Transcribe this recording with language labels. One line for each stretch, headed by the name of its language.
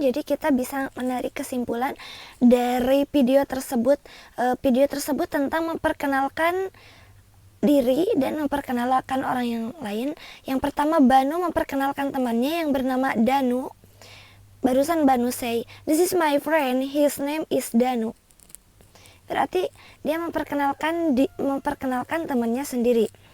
Indonesian: Jadi kita bisa menarik kesimpulan dari video tersebut. Video tersebut tentang memperkenalkan diri dan memperkenalkan orang yang lain. Yang pertama, Banu memperkenalkan temannya yang bernama Danu. Barusan
English: Banu say, this is my friend, his name is Danu.
Indonesian: Berarti dia memperkenalkan temannya sendiri.